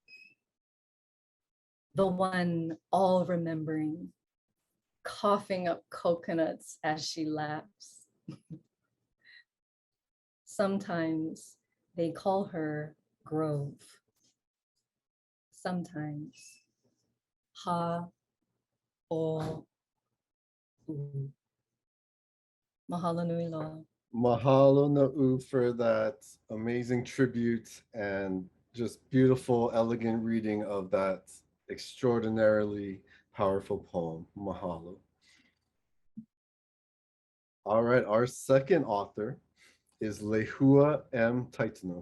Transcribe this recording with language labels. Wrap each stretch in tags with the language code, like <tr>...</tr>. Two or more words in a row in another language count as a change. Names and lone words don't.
<en>The one all remembering, coughing up coconuts as she laughs. Sometimes they call her Grove. Sometimes Ha O U.</en> <haw>Mahalo nui loa.</haw> <en>Mahalo na'u for that amazing tribute and just beautiful, elegant reading of that extraordinarily powerful poem. Mahalo. All right, our second author is Leihua M. Titano.</en>